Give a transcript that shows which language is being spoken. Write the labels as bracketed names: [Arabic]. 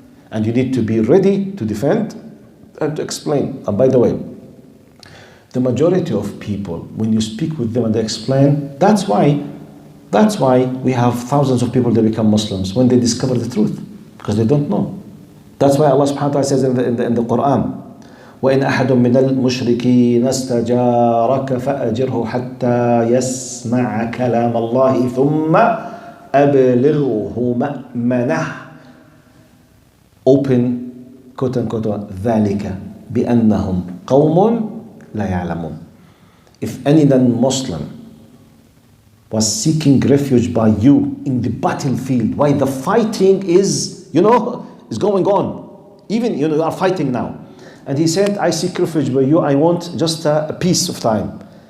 [English] And you need to be ready to defend and to explain. And by the way, the majority of people, when you speak with them and they explain, that's why we have thousands of people that become Muslims when they discover the truth, because they don't know. That's why Allah subhanahu wa ta'ala says in the Quran, [Arabic] وَإِنْ أَحَدٌ مِّنَ الْمُشْرِكِينَ اسْتَجَارَكَ فَأَجِرْهُ حَتَّى يَسْمَعَ كَلَامَ اللَّهِ ثُمَّ أَبْلِغْهُ مَأْمَنَهُ. [English] Open, quote unquote, [Arabic] ذَلِكَ بِأَنَّهُمْ قَوْمٌ لَا يَعْلَمُونَ. [English] If any non-Muslim was seeking refuge by you in the battlefield, while the fighting is going on. Even, you are fighting now. And he said, I seek refuge by you, I want just a piece of time.